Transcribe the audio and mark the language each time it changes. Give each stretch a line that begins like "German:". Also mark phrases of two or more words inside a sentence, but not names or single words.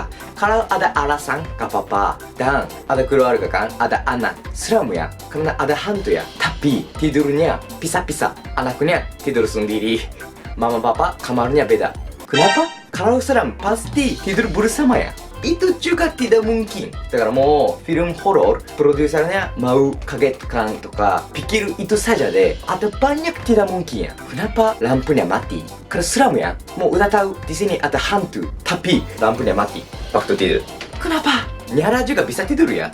Indonesian: Kalau ada alasan gak apa-apa. Dan ada keluarga kan, ada anak. Seram ya, karena ada hantu ya. Tapi tidurnya pisah-pisah. Anaknya tidur sendiri. Mama papa kamarnya beda. Kenapa? Kalau seram pasti tidur bersama ya. Itu juga tidak mungkin.
Japanese: Daからもう
Indonesian: film horror produsernya mau kagetkan toka pikir itu saja deh. Ada banyak tidak mungkin ya. Kenapa lampunya mati? Karena seram ya. Mau udah tahu di sini ada hantu, tapi lampunya mati waktu tidur. Kenapa? Nyala juga bisa tidur ya.